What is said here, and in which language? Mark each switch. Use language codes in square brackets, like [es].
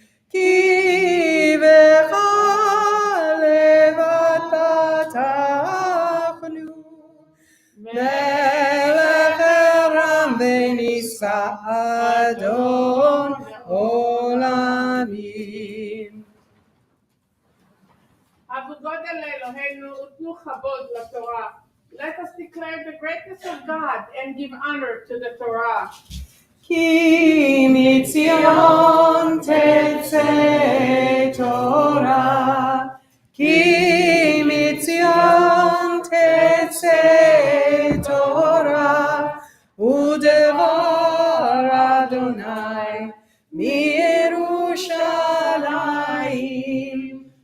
[he] כי בך לבד פתחנו, מלך רם ונישא אדון עולמים. עבודות לאלוהינו ותנו כבוד לתורה. [en] Let us declare the greatness of God and give honor to the Torah. [he] כי מציון תצא תורה, כי מציון תצא תורה, ודבר אדוני מירושלים.